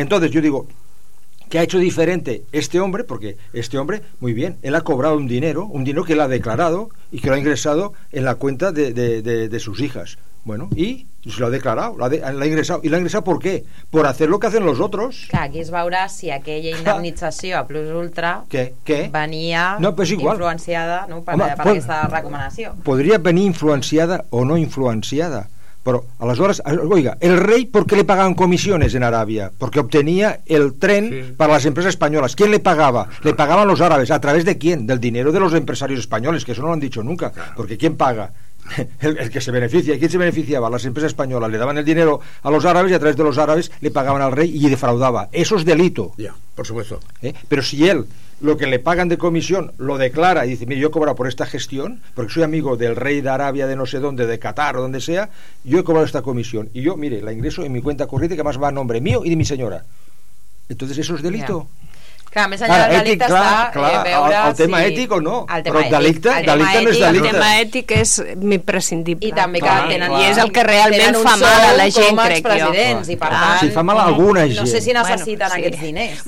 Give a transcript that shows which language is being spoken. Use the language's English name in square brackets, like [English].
[Spanish] Entonces, yo digo, ¿qué ha hecho diferente este hombre? Porque este hombre, muy bien, él ha cobrado un dinero que él ha declarado y que lo ha ingresado en la cuenta de sus hijas. Bueno, y se lo ha declarado, lo ha ingresado. ¿Y lo ha ingresado por qué? Por hacer lo que hacen los otros. [Catalan] Claro, aquí es veure si aquella indemnització a Plus Ultra [Spanish] ¿Qué? [Catalan] Venia [Spanish] no, pues igual. [Catalan] Influenciada, no, per aquesta recomanació. Podria venir influenciada o no influenciada. Però aleshores, [Spanish] oiga, el rei, ¿por qué le pagaban comisiones en Arabia? Porque obtenía el tren para las empresas españolas. ¿Quién le pagaba? Le pagaban los árabes. ¿A través de quién? Del dinero de los empresarios españoles, que eso no lo han dicho nunca. Porque ¿quién paga? El que se beneficia. ¿Quién se beneficiaba? Las empresas españolas. Le daban el dinero a los árabes y a través de los árabes le pagaban al rey y defraudaba. Eso es delito. Ya, por supuesto. Pero si él, lo que le pagan de comisión, lo declara y dice, mire, yo he cobrado por esta gestión, porque soy amigo del rey de Arabia, de no sé dónde, de Qatar o donde sea, yo he cobrado esta comisión. Y yo, mire, la ingreso en mi cuenta corriente, que además va a nombre mío y de mi señora. Entonces, eso es delito. Ya. [Catalan] Clar, més enllà del delicte clar, està... Clar, el tema si... ètic o no? El tema delicte no és delicte. El tema ètic és imprescindible. I, també que tenen, i és el que realment fa mal a la gent, crec jo. I per tant, si fa mal a alguna gent. No sé si necessiten aquests diners.